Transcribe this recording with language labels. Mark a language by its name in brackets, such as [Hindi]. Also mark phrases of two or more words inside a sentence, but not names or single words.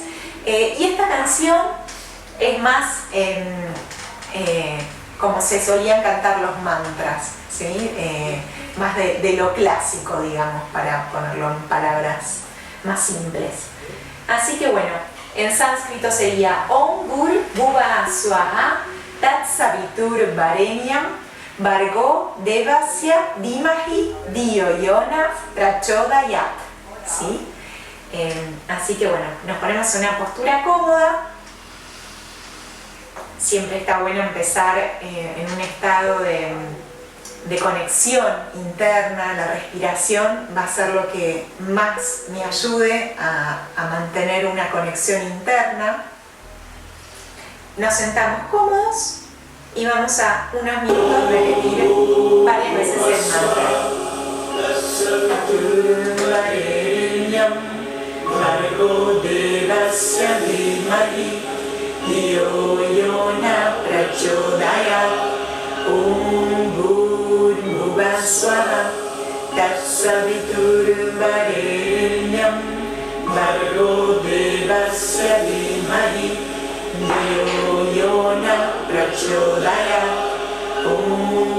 [Spanish] Y esta canción es más como se solían cantar los mantras, ¿sí? Más de lo clásico, digamos, para ponerlo en palabras más simples. Así que bueno, en sánscrito sería [Sanskrit] Om Gur Bhuva Swaha Tat Savitur Varenyam Bhargo Devasya Dimahi Diyo Yona Prachodayat, [Spanish] ¿sí? Así que bueno, nos ponemos en una postura cómoda. Siempre está bueno empezar en un estado de conexión interna. La respiración va a ser lo que más me ayude a mantener una conexión interna. Nos sentamos cómodos y vamos a unos minutos repetir varias veces el mantra. [Sanskrit] Diyo Yona Prachodayat Om Bhurvubhuva Swaha Tat Savitur Varenyam Bhargo Devasya Dhimahi Diyo Yona Prachodayat Om